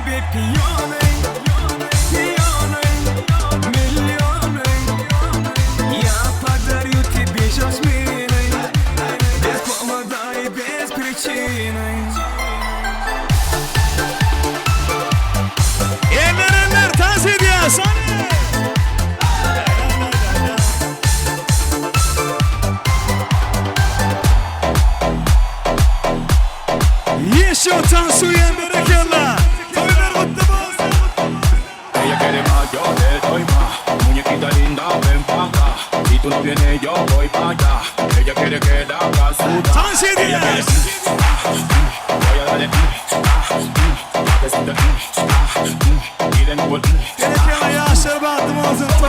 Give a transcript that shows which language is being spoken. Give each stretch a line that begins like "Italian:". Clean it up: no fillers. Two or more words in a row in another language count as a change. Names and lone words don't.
Russian: Piyoney, piyoney, milioney. Я подарю тебе жасмины, без повода и без причины.
Turkmen: Eller taze diye saniye. Yeşil Tansu'ya berekella. Toylar mutlu olsun.
Spanish: Ella quiere más, yo te doy más. Muñequita linda, ven pa' acá. Si tú no vienes, yo voy pa' allá. Ella quiere que la haga sudar.
Turkmen: Taze diye.
Spanish: Voy a darle pa' que sienta y de nuevo
Turkmen: Berekella Yaşar bahtım olsun.